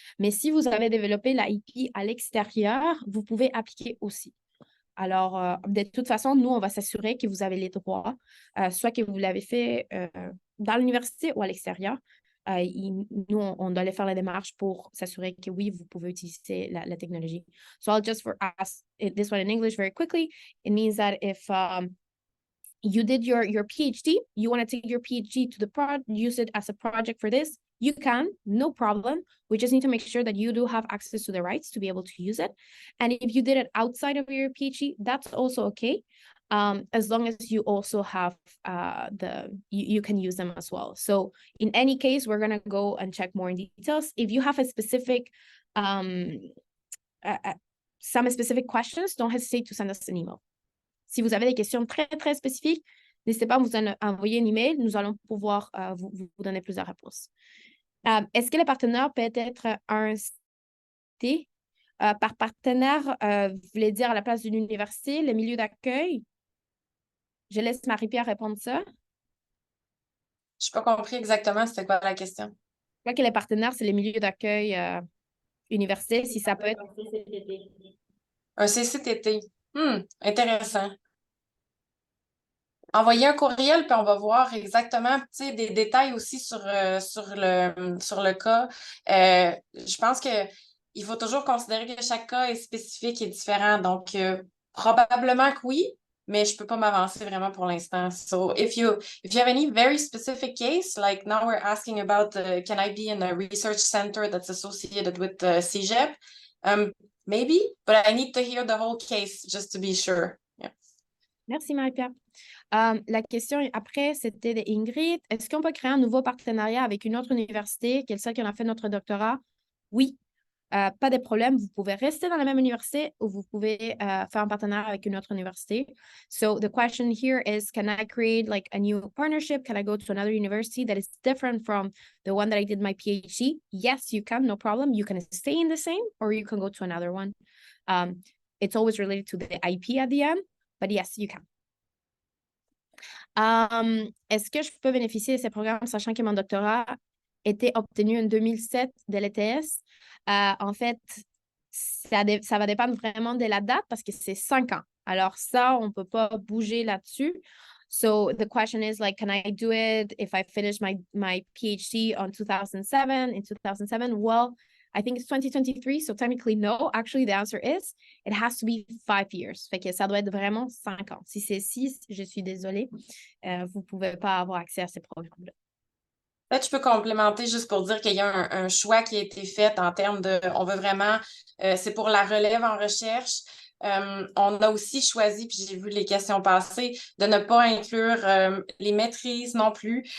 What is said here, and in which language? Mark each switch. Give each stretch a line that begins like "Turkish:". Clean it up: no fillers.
French: Mais si vous avez développé la IP à l'extérieur, vous pouvez appliquer aussi. Alors, de toute façon, nous, on va s'assurer que vous avez les droits, soit que vous l'avez fait dans l'université ou à l'extérieur. Nous, on doit aller faire la démarche pour s'assurer que oui, vous pouvez utiliser la technologie.
English: So I'll just for us this one in English very quickly. It means that if you did your PhD, you want to take your PhD to the prod, use it as a project for this, you can, no problem. We just need to make sure that you do have access to the rights to be able to use it. And if you did it outside of your PhD, that's also okay. As long as you also have you can use them as well. So in any case, we're going to go and check more in details. If you have a specific, some specific questions, don't hesitate to send us an email.
French: Si vous avez des questions très, très spécifiques, n'hésitez pas à vous envoyer un email. Nous allons pouvoir vous donner plusieurs réponses. Est-ce que le partenaire peut être un CT? Par partenaire, vous voulez dire à la place d'une université, le milieu d'accueil? Je laisse Marie-Pierre répondre ça. Je n'ai pas compris exactement c'était quoi la question. Je crois que les partenaires, c'est les milieux d'accueil université, si ça peut être Un CCTT. Intéressant. Envoyez un courriel, puis on va voir exactement des détails aussi sur le cas. Je pense qu'il faut toujours considérer que chaque cas est spécifique et différent. Donc, probablement que oui, mais je ne peux pas m'avancer vraiment pour l'instant.
English: So, if you have any very specific case, like now we're asking about can I be in a research center that's associated with CEGEP? Maybe, but I need to hear the whole case just to be sure. Yeah.
French: Merci Marie-Pierre. La question après, c'était de Ingrid. Est-ce qu'on peut créer un nouveau partenariat avec une autre université, celle qui en a fait notre doctorat? Oui, pas de problème. Vous pouvez rester dans la même université ou vous pouvez faire un partenariat avec une autre université.
English: So the question here is, can I create like a new partnership? Can I go to another university that is different from the one that I did my PhD? Yes, you can, no problem. You can stay in the same or you can go to another one. It's always related to the IP at the end, but yes, you can.
French: Est-ce que je peux bénéficier de ces programmes, sachant que mon doctorat était obtenu en 2007 de l'ETS? En fait, ça va dépendre vraiment de la date parce que c'est 5 ans. Alors ça, on ne peut pas bouger là-dessus.
English: So the question is like, can I do it if I finish my PhD in 2007? Well, I think it's 2023, so technically no. Actually, the answer is it has to be 5 years.
French: Fait que ça doit être vraiment 5 ans. Si c'est 6, je suis désolée, vous ne pouvez pas avoir accès à ces programmes-là. Peut-être je peux complémenter juste pour dire qu'il y a un choix qui a été fait en termes de, on veut vraiment, c'est pour la relève en recherche. On a aussi choisi, puis j'ai vu les questions passer, de ne pas inclure les maîtrises non plus.